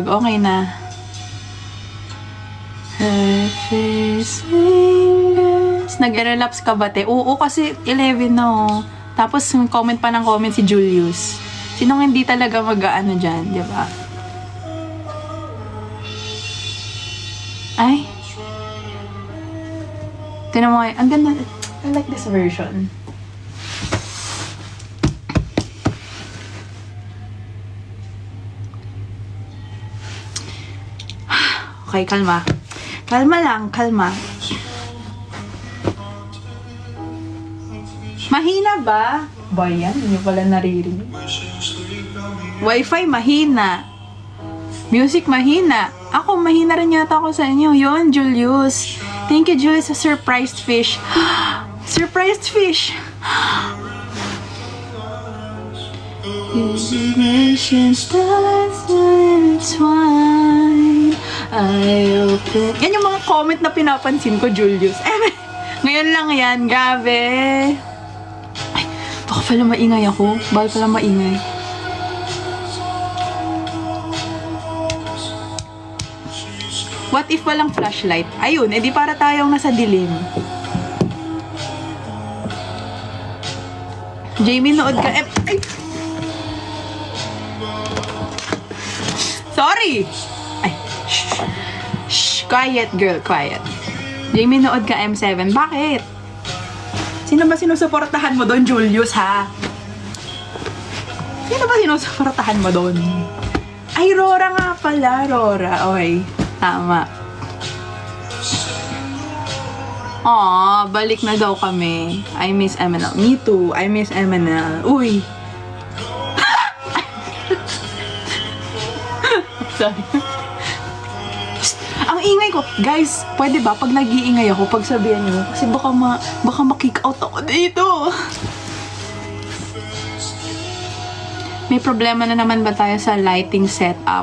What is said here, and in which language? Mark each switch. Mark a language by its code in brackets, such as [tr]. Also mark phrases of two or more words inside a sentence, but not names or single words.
[tl] Okay na. Nag-relapse ka ba, te? Oo, kasi 11 na, oh. Tapos, comment pa ng comment si Julius. Sinong hindi talaga mag-ano dyan, di ba? Ay. Tinan mo, ang ganda. [en] I like this version. [tl] Okay, kalma. Kalma lang, kalma. Mahina ba? Ba yan? Hindi pala naririnig. Wi-Fi, mahina. Music, mahina. Ako, mahina rin yata ako sa inyo. Yun, Julius. [en] Thank you, Julius, sa surprised fish. Surprised fish. [tl] Yan yung mga comment na pinapansin ko, Julius. Ngayon lang yan, grabe. Ay, baka pala maingay ako. Baka pala maingay. [en] What if [tl] walang flashlight? Ayun, edi para tayong nasa dilim. Jamie, nood ka. Ay. [en] Sorry! Ay, shh. Shh, quiet girl, quiet. [tl] Jamie, nood ka M7. Bakit? Sino ba sinusuportahan mo doon, Julius, ha? Sino ba sinusuportahan mo doon? Ay, Rora nga pala. Rora. Okay. Tama. Aw, balik na daw kami. [en] I miss MNL. Me too. I miss MNL. Uy. Sorry. [tl] Ang ingay ko. Guys, pwede ba pag nag-iingay ako, pagsabihan nyo? Kasi baka ma-kick out ako dito. May problema na naman ba tayo sa [en] lighting setup?